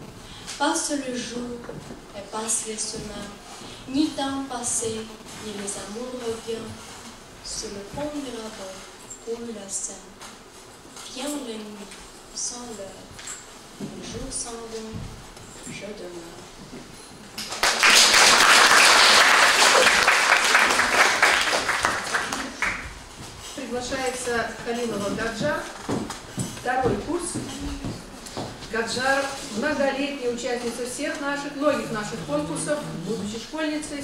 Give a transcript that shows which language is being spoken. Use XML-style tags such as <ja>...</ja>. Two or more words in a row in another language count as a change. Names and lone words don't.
<fr>Passe le jour et passe les semaines, ni temps passé, ni les amours reviennent. Sur le pont Mirabeau coule la Seine. Vient la nuit sans l'heure, les jours s'en vont, je demeure.</fr> <ru>Приглашается Халилова Гаджар, 2-й курс. Гаджар – многолетняя участница многих наших конкурсов, будучи школьницей.</ru>